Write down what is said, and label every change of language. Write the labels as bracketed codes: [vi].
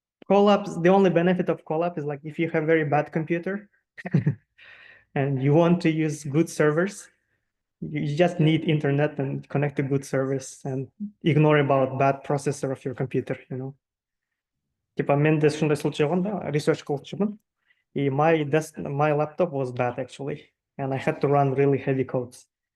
[en] Colab, the only benefit of Colab is like if you have very bad computer and you want to use good servers, you just need internet and connect to good servers and ignore about bad processor of your computer, you know. [ru] Типа [ky] менде ушундай [ru] случай [ky] болгон да, [en] research [ky] кылчумун. [ru] И [en] my laptop was bad actually, and I had to run really heavy codes.